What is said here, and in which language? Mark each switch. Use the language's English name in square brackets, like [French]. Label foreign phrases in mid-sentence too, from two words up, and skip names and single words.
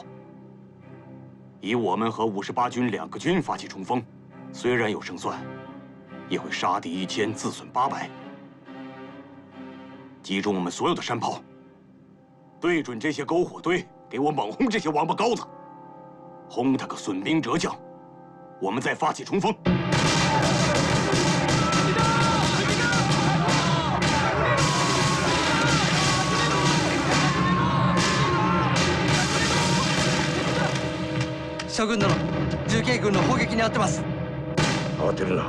[Chinese] 以我们和58军2个军发起冲锋，虽然有胜算，也会杀敌1000，自损800。集中我们所有的山炮，对准这些篝火堆，给我猛轰这些王八羔子，轰他个损兵折将，我们再发起冲锋。 [Japanese] 諸軍殿、重慶軍の砲撃に遭ってます。慌てるな。